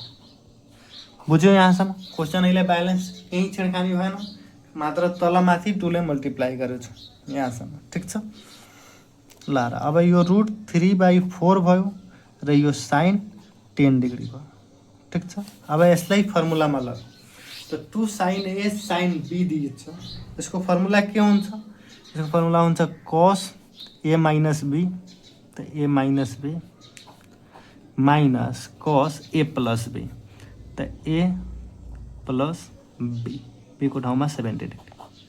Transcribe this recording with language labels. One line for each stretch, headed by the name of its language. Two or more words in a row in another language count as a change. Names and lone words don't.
Nepali: बुझ्यो यहाँसम्म? क्वेसन अहिले ब्यालेन्स यही छेडखानी भएन, मात्र तल माथि 2 ले मल्टिप्लाई गरेको छु यहाँसम्म। ठिक छ, ल अब यो √3/4 भयो र यो साइन 10 डिग्री भयो। ठिक छ, अब यसलाई फर्मुलामा लग। तो 2 साइन A साइन B दिएको छ, यसको फर्मुला के हुन्छ? यसको फर्मुला हुन्छ cos A माइनस B, त A माइनस B माइनस cos A प्लस B, त A प्लस B, B को ठाउँमा 70 डिग्री।